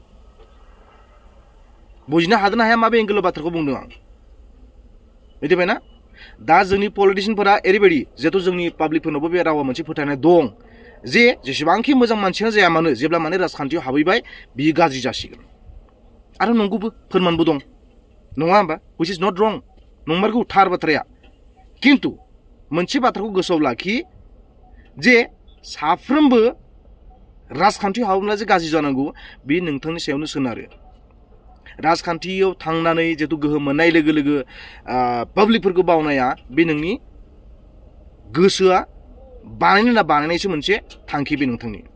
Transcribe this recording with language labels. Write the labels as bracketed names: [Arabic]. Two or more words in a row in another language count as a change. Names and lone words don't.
[Bodo] बुजिनो हादोंना हाया माबे एंगेलाव बाथ्राखौ बुंदों आं मिथिबायना दा जोंनि पलिटिशियानफोरा ओरैबायदि जिहेतु जोंनि पाब्लिकफोरनावबो बे रावा मोनसे फोथायनाय दं जे जेसेबांखि मोजां मानसियानो जाया मानो जेब्ला माने राजखान्थियाव हाबहैबाय बियो गाज्रि जासिगोन आरो नंगौबो फोरमानबो दं नङा होमबा [English] which is not wrong [Bodo] नंमारगौ थार बाथ्राया किन्तु मोनसे बाथ्राखौ गोसोआव लाखि जे साफ्रोमबो राजखान्थियाव हाबोब्ला जे गाज्रि जानांगौ बे नोंथांनि सायावनो सोनारो राजखान्थियाव थांनानै जिहेतु गोहोम मोननाय लोगो लोगो पाब्लिकफोरखौ बावनाया बे नोंनि गोसोआ बानायनो ना बानायनायसो मोनसे थांखि बे नोंथांनि